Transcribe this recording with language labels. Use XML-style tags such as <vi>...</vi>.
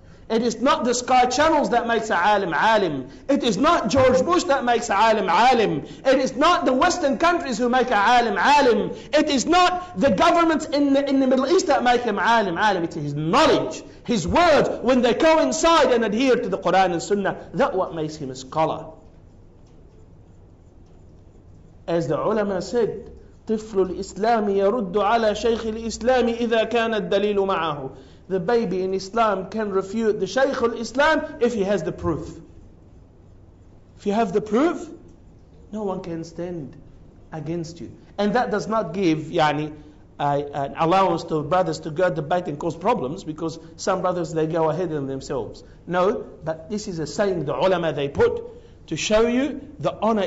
<en>It is not the Sky channels that makes a alim alim. It is not George Bush that makes a alim alim. It is not the Western countries who make a alim alim. It is not the governments in the Middle East that make him alim alim. It is his knowledge, his word, when they coincide and adhere to the Quran and Sunnah. That's what makes him a scholar. As the ulama said,</en> <ar>طفل الإسلام يرد على شيخ الإسلام إذا كان الدليل معه.</ar> <en>The baby in Islam can refute the Shaykh al-Islam if he has the proof. If you have the proof, no one can stand against you. And that does not give an allowance to brothers to go debate and cause problems, because some brothers, they go ahead of themselves. No, but this is a saying the ulama they put to show you the honor is</en>